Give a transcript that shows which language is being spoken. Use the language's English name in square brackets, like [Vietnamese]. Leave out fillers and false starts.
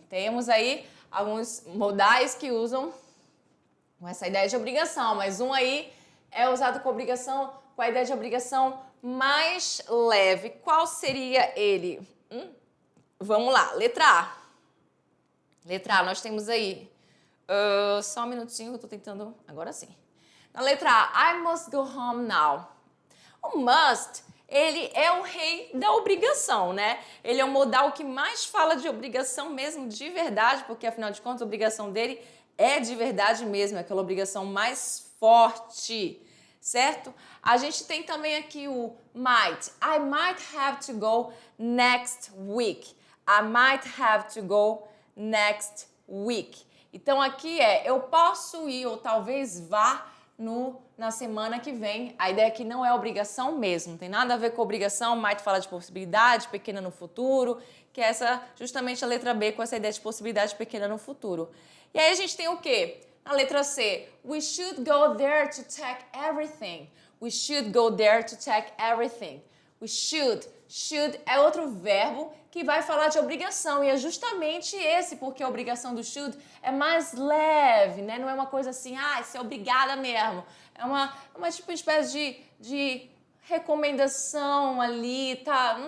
[Portuguese] Temos aí alguns modais que usam com essa ideia de obrigação, mas um aí é usado com a ideia de obrigação mais leve. Qual seria ele? Vamos lá, letra A. Letra A, nós temos aí. Só um minutinho que eu tô tentando. Agora sim. Na letra A, [English] I must go home now. [Portuguese] O must, ele é o rei da obrigação, né? Ele é o modal que mais fala de obrigação mesmo, de verdade, porque afinal de contas a obrigação dele é de verdade mesmo, é aquela obrigação mais forte, certo? A gente tem também aqui o might. [English] I might have to go next week. I might have to go next week. [Portuguese] Então aqui eu posso ir ou talvez vá na semana que vem. A ideia aqui não é obrigação mesmo, não tem nada a ver com obrigação. Might fala de possibilidade pequena no futuro, que é justamente a letra B com essa ideia de possibilidade pequena no futuro. E aí a gente tem o quê? Na letra C, [English] we should go there to check everything. We should go there to check everything. We should. [Portuguese] Should é outro verbo que vai falar de obrigação e é justamente esse, porque a obrigação do should é mais leve, né? Não é uma coisa assim, você é obrigada mesmo. É uma tipo espécie de recomendação ali, tá?